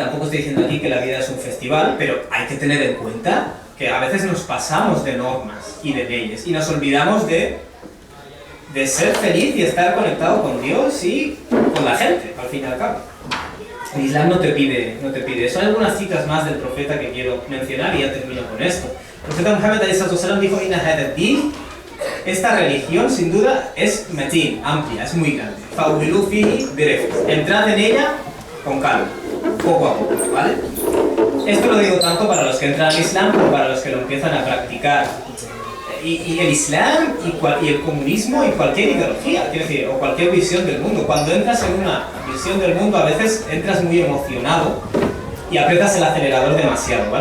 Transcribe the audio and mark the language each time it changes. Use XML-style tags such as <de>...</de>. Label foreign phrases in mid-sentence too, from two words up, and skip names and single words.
<es>Tampoco estoy diciendo aquí que la vida es un festival, pero hay que tener en cuenta que a veces nos pasamos de normas y de leyes y nos olvidamos de ser feliz y estar conectado con Dios y con la gente, al fin y al cabo. El Islam no te pide eso. Hay algunas citas más del profeta que quiero mencionar y ya termino con esto. El profeta Muhammad ﷺ dijo,</es> <ar>إن هذا الدين,</ar> <es>esta religión sin duda es matin, amplia, es muy grande.</es> <ar>فأوغلوا فيه برفق,</ar> <es>entrad en ella con calma, poco a poco, ¿vale? Esto lo digo tanto para los que entran al Islam como para los que lo empiezan a practicar. Y el Islam y el comunismo y cualquier ideología, quiero decir, o cualquier visión del mundo. Cuando entras en una visión del mundo, a veces entras muy emocionado y aprietas el acelerador demasiado, ¿vale?</es>